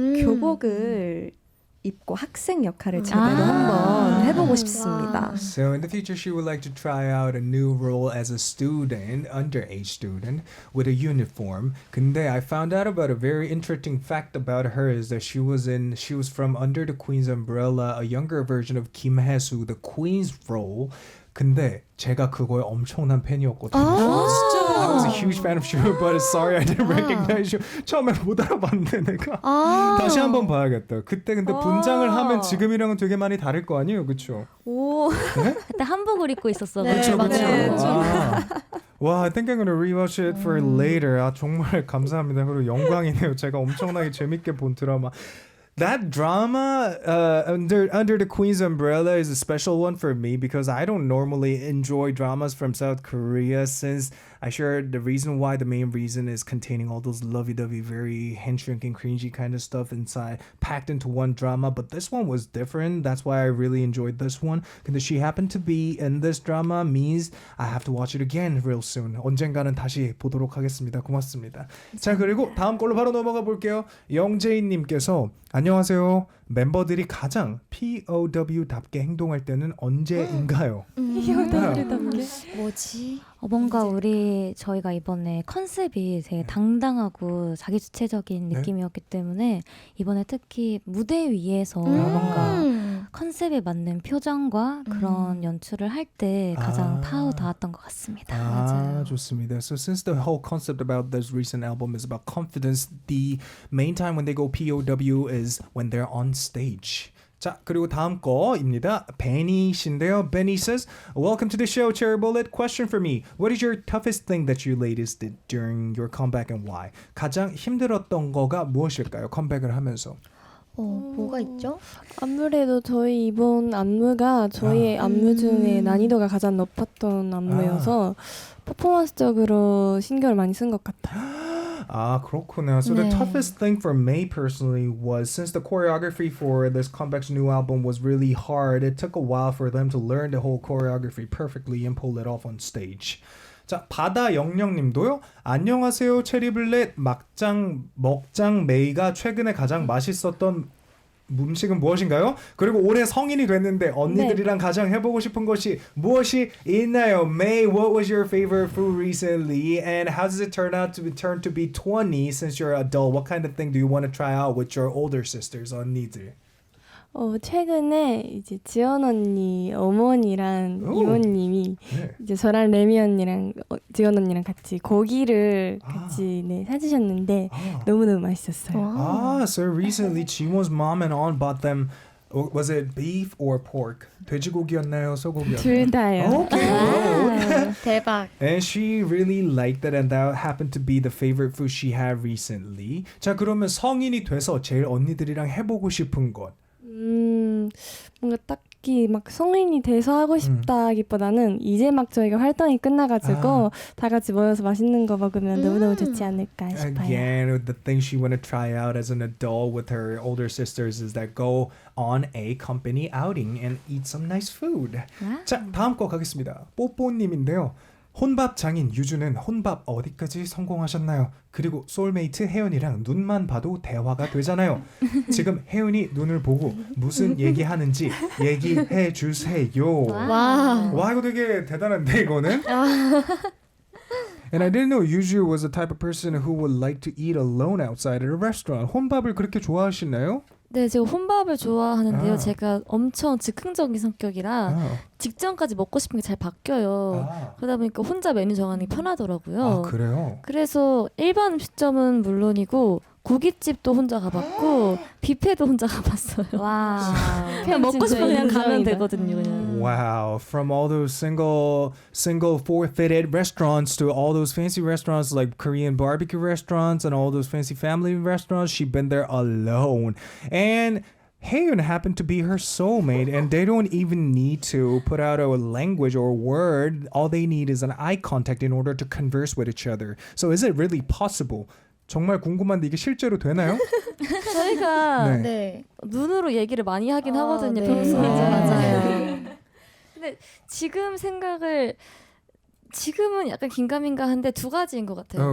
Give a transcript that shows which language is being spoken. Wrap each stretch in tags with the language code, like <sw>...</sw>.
<ko>교복을 입고 학생 역할을 제대로 한번 해보고 싶습니다.</ko> <en>So in the future, she would like to try out a new role as a student, underage student, with a uniform. 근데 I found out about a very interesting fact about her is that she was from Under the Queen's Umbrella, a younger version of Kim Hae-soo, the Queen's role.</en> <ko>근데 제가 그거에 엄청난 팬이었거든요.</ko> <en>I was a huge fan of you, but sorry I didn't recognize you.</en> <ko>처음에 못 알아봤는데 내가 다시 한번 봐야겠다. 그때 근데 분장을 하면 지금이랑은 되게 많이 다를 거 아니에요, 그렇죠? 오. 네? 그때 한복을 입고 있었어. 그렇죠, 그렇죠.</ko> <en>와, I think I'm gonna rewatch it for later.</en> <ko>정말 감사합니다. 그리고 영광이네요. 제가 엄청나게 재밌게 본 드라마.</ko> <en>That drama under the Queen's Umbrella is a special one for me because I don't normally enjoy dramas from South Korea since I share the reason why. The main reason is containing all those lovey-dovey, very hand-shrinking, cringy kind of stuff inside, packed into one drama. But this one was different. That's why I really enjoyed this one. 근데 she happened to be in this drama means I have to watch it again real soon.</en> <ko>언젠가는 다시 보도록 하겠습니다. 고맙습니다. 자, 그리고 다음 걸로 바로 넘어가 볼게요. 영재인님께서 안녕하세요. 멤버들이 가장 POW답게 행동할 때는 언제인가요? POW답게? 뭐지? 뭔가 저희가 이번에 컨셉이 되게 당당하고 자기주체적인 느낌이었기 때문에 이번에 특히 무대 위에서 뭔가 컨셉에 맞는 표정과 그런 연출을 할 때 가장 파워 닿았던 것 같습니다. 맞아요. 좋습니다.</ko> <en>So since the whole concept about this recent album is about confidence, the main time when they go POW is when they're on stage.</en> <ko>자, 그리고 다음 거입니다. Benny 씨인데요.</ko> <en>Benny says, welcome to the show, 체리블렛. Question for me. What is your toughest thing that you ladies did during your comeback and why?</en> <ko>가장 힘들었던 거가 무엇일까요? 컴백을 하면서. 뭐가 있죠? 아무래도 저희 이번 안무가 저희의 안무 중에 난이도가 가장 높았던 안무여서 퍼포먼스적으로 신경을 많이 쓴 것 같아요. 그렇구나.</ko> <en>So the toughest thing for me personally was since the choreography for this comeback's new album was really hard, it took a while for them to learn the whole choreography perfectly and pull it off on stage.</en> <ko>자, 바다영영님도요. 안녕하세요, 체리블렛. 먹장 메이가 최근에 가장 맛있었던 음식은 무엇인가요? 그리고 올해 성인이 됐는데 언니들이랑 가장 해보고 싶은 것이 무엇이 있나요?</ko> <en>May, what was your favorite food recently? And how does it turn to be 20 since you're an adult? What kind of thing do you want to try out with your older sisters, 언니들?</en> <ko>최근에 이제 지연 언니 어머니랑 이모님이 이제 저랑 레미 언니랑 지연 언니랑 같이 고기를 같이 사주셨는데 너무너무 맛있었어요.</ko> <en>So recently Jiwon's mom and aunt bought them. Was it beef or pork?</en> <ko>돼지고기였나요? 소고기였나요? 둘 다요.</ko> <en>Okay.</en> <ko>대박.</ko> <en>And she really liked it and that happened to be the favorite food she had recently.</en> <ko>자, 그러면 성인이 돼서 제일 언니들이랑 해보고 싶은 것. 뭔가 딱히 막 성인이 돼서 하고 싶다기보다는 이제 막 저희가 활동이 끝나가지고 다 같이 모여서 맛있는 거 먹으면 너무너무 좋지 않을까 싶어요.</ko> <en>Again, the thing she want to try out as an adult with her older sisters is that go on a company outing and eat some nice food.</en> <ko>자, 다음 거 가겠습니다. 뽀뽀님인데요. 혼밥 장인 유주는 혼밥 어디까지 성공하셨나요? 그리고 소울메이트 혜연이랑 눈만 봐도 대화가 되잖아요. 지금 혜연이 눈을 보고 무슨 얘기하는지 얘기해 주세요. 와, 이거 되게 대단한데 이거는.</ko> <en>And I didn't know Yuju was the type of person who would like to eat alone outside at a restaurant.</en> <ko>혼밥을 그렇게 좋아하시나요? 네, 제가 혼밥을 좋아하는데요. 제가 엄청 즉흥적인 성격이라 직전까지 먹고 싶은 게 잘 바뀌어요. 그러다 보니까 혼자 메뉴 정하는 게 편하더라고요. 그래요? 그래서 일반 음식점은 물론이고 고깃집도 혼자 가봤고 뷔페도 혼자 가봤어요. 와. 그냥 먹고 싶으면 그냥 가면 되거든요. 그냥.</ko> <en>Wow, from all those single four-fitted restaurants to all those fancy restaurants like Korean barbecue restaurants and all those fancy family restaurants, she's been there alone. And Haeun happened to be her soulmate, and they don't even need to put out a language or a word. All they need is an eye contact in order to converse with each other. So is it really possible?</en> <ko>정말 궁금한데 이게 실제로 되나요? 저희가 네. 눈으로 얘기를 많이 하긴 하거든요. 네. 평소에. 맞아요. 근데 지금은 약간 긴가민가한데 두 가지인 것 같아요.</ko>